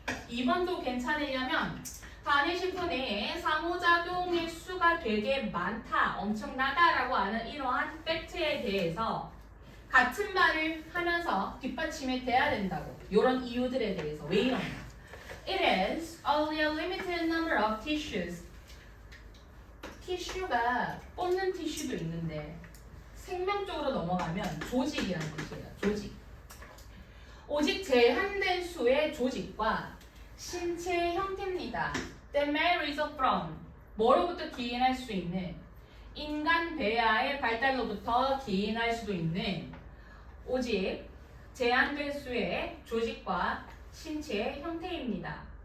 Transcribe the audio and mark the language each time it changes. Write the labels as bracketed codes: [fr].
[ko] 2번도 괜찮으려면 단일 세포 내에 상호작용의 수가 되게 많다, 엄청나다라고 하는 이러한 팩트에 대해서 같은 말을 하면서 뒷받침이 돼야 된다고. 이런 이유들에 대해서 왜 이러냐. [en] It is only a limited number of tissues. [ko] 티슈가 뽑는 티슈도 있는데 생명적으로 넘어가면 조직이라는 뜻이에요. 조직. 오직 제한된 수의 조직과 신체 형태입니다. [en] That may result from [ko] 뭐로부터 기인할 수 있는 인간 배아의 발달로부터 기인할 수도 있는 오직 제한된 수의 조직과 신체의 형태입니다.